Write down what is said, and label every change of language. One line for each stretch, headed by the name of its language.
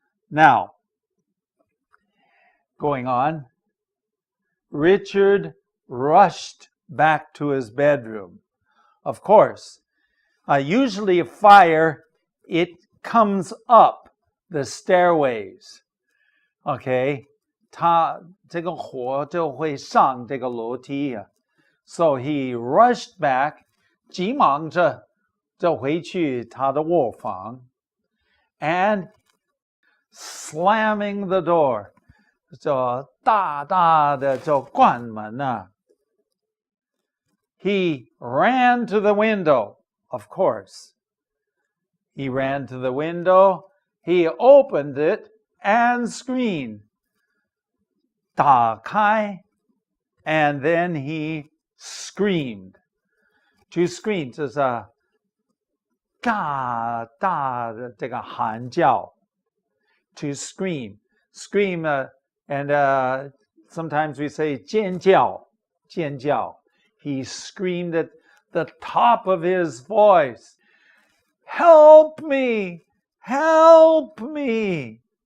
English: Now, going on, Richard rushed back to his bedroom. Of course, usually a fire, it comes up the stairways.
Chinese: Okay, 这个火就会上这个楼梯啊。
English: So he rushed back,
Chinese: 急忙着就回去他的卧房
English: and slamming the door,
Chinese: 就大大的就关门啊。
English: He ran to the window, of course. He ran to the window, he opened it and screamed. 打开 and then he screamed. To scream
Chinese: 就是大大的这个喊叫
English: to scream. Scream and sometimes we say 尖叫 尖叫. He screamed at the top of his voice, "Help me! Help me!"